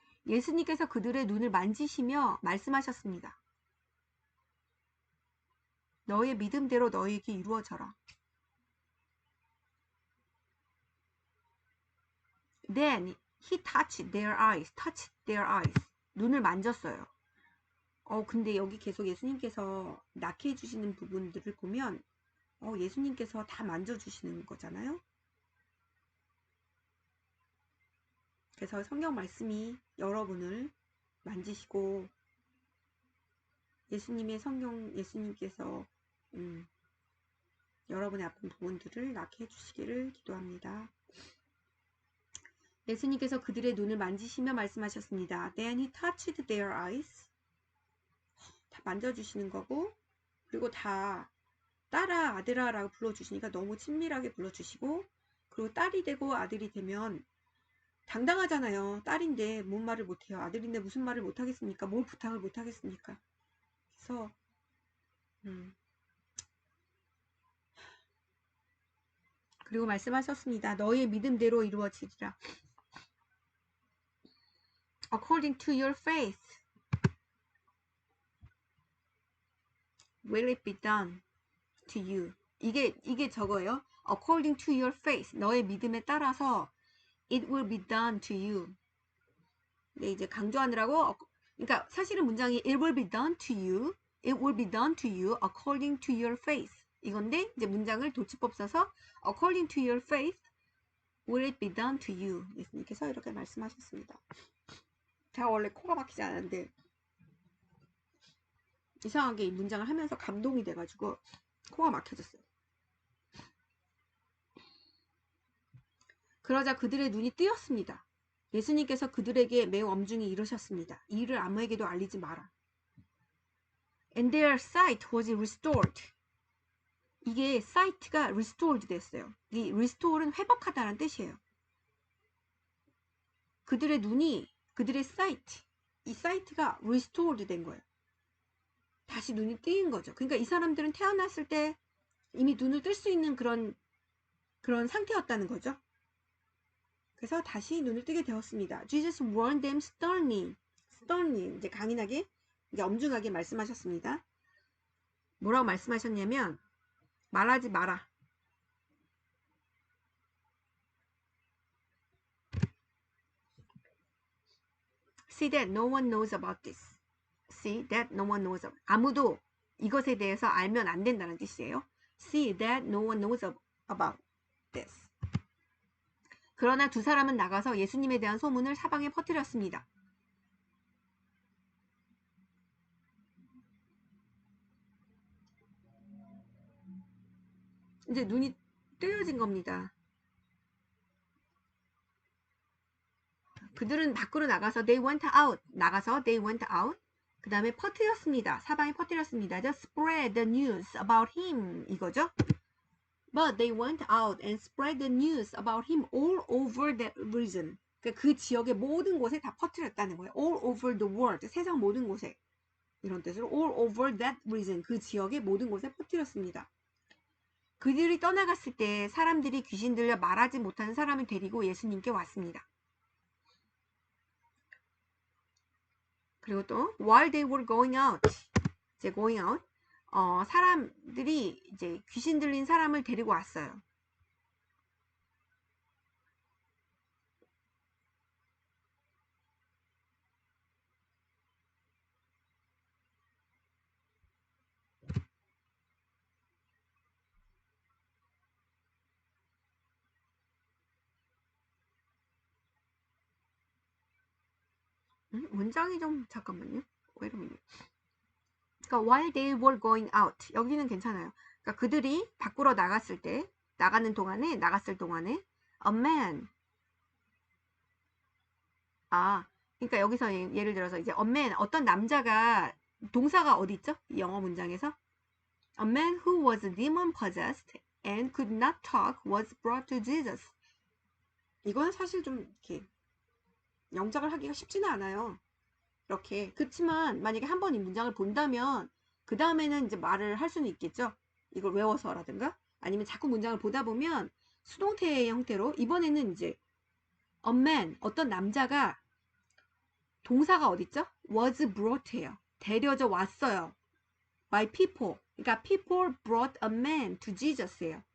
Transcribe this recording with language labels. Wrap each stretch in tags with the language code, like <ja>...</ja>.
<ko>예수님께서 그들의 눈을 만지시며 말씀하셨습니다. 너의 믿음대로 너에게 이루어져라.</ko> <en>Then he touched their eyes.</en> <ko>눈을 만졌어요. 근데 여기 계속 예수님께서 낳게 해주시는 부분들을 보면 예수님께서 다 만져주시는 거잖아요. 그래서 성경 말씀이 여러분을 만지시고 예수님께서 여러분의 아픈 부분들을 낫게 해주시기를 기도합니다. 예수님께서 그들의 눈을 만지시며 말씀하셨습니다.</ko> <en>Then he touched their eyes.</en> <ko>다 만져주시는 거고 그리고 다 딸아 아들아 라고 불러주시니까 너무 친밀하게 불러주시고 그리고 딸이 되고 아들이 되면 당당하잖아요. 딸인데 뭔 말을 못해요. 아들인데 무슨 말을 못하겠습니까? 뭘 부탁을 못하겠습니까? 그래서 그리고 말씀하셨습니다. 너의 믿음대로 이루어지리라.</ko> <en>According to your faith will it be done to you.</en> <ko>이게 저거예요.</ko> <en>According to your faith,</en> <ko>너의 믿음에 따라서</ko> <en>it will be done to you.</en> <ko>네, 이제 강조하느라고 그러니까 사실은 문장이</ko> <en>it will be done to you. It will be done to you according to your faith.</en> <ko>이건데 이제 문장을 도치법 써서</ko> <en>according to your faith will it be done to you.</en> <ko>예수님께서 이렇게 말씀하셨습니다. 제가 원래 코가 막히지 않았는데 이상하게 이 문장을 하면서 감동이 돼가지고 코가 막혀졌어요. 그러자 그들의 눈이 뜨였습니다. 예수님께서 그들에게 매우 엄중히 이르셨습니다. 이 일을 아무에게도 알리지 마라.</ko> <en>And their sight was restored.</en> <ko>이게 sight가 restored 됐어요. 이 restore는 회복하다라는 뜻이에요. 그들의 눈이 그들의 sight, 이 sight가 restored 된 거예요. 다시 눈이 뜨인 거죠. 그러니까 이 사람들은 태어났을 때 이미 눈을 뜰 수 있는 그런 상태였다는 거죠. 그래서 다시 눈을 뜨게 되었습니다.</ko> <en>Jesus warned them sternly,</en> <ko>이제 강인하게, 이제 엄중하게 말씀하셨습니다. 뭐라고 말씀하셨냐면 말하지 마라.</ko> <en>See that no one knows about this. See that no one knows about.</en> <ko>아무도 이것에 대해서 알면 안 된다는 뜻이에요.</ko> <en>See that no one knows about this.</en> <ko>그러나 두 사람은 나가서 예수님에 대한 소문을 사방에 퍼뜨렸습니다. 이제 눈이 뜨여진 겁니다. 그들은 밖으로 나가서</ko> <en>they went out.</en> <ko>나가서</ko> <en>they went out.</en> <ko>그 다음에 퍼뜨렸습니다. 사방에 퍼뜨렸습니다.</ko> <en>Just spread the news about him.</en> <ko>이거죠.</ko> <en>But they went out and spread the news about him all over that region.</en> <ko>그 지역의 모든 곳에 다 퍼뜨렸다는 거예요.</ko> <en>All over the world.</en> <ko>세상 모든 곳에. 이런 뜻으로</ko> <en>all over that region.</en> <ko>그 지역의 모든 곳에 퍼뜨렸습니다. 그들이 떠나갔을 때 사람들이 귀신 들려 말하지 못하는 사람을 데리고 예수님께 왔습니다. 그리고 또</ko> <en>while they were going out,</en> <ko>이제</ko> <en>going out,</en> <ko>사람들이 이제 귀신 들린 사람을 데리고 왔어요. 문장이 좀 잠깐만요.</ko> <en>Wait a minute.</en> <ko>그러니까</ko> <en>while they were going out</en> <ko>여기는 괜찮아요. 그러니까 그들이 밖으로 나갔을 때 나갔을 동안에 a man 그러니까 여기서 예를 들어서 이제 a man 어떤 남자가 동사가 어디 있죠? 이 영어 문장에서</ko> <en>a man who was demon possessed and could not talk was brought to Jesus.</en> <ko>이거는 사실 좀 이렇게 영작을 하기가 쉽지는 않아요. 이렇게. 그렇지만 만약에 한 번 이 문장을 본다면 그 다음에는 이제 말을 할 수는 있겠죠. 이걸 외워서라든가 아니면 자꾸 문장을 보다 보면 수동태의 형태로 이번에는 이제 a man 어떤 남자가 동사가 어딨죠?</ko> <en>was brought예요.</en> <ko>데려져 왔어요.</ko> <en>by people.</en> <ko>그러니까</ko> <en>people brought a man to Jesus예요.</en>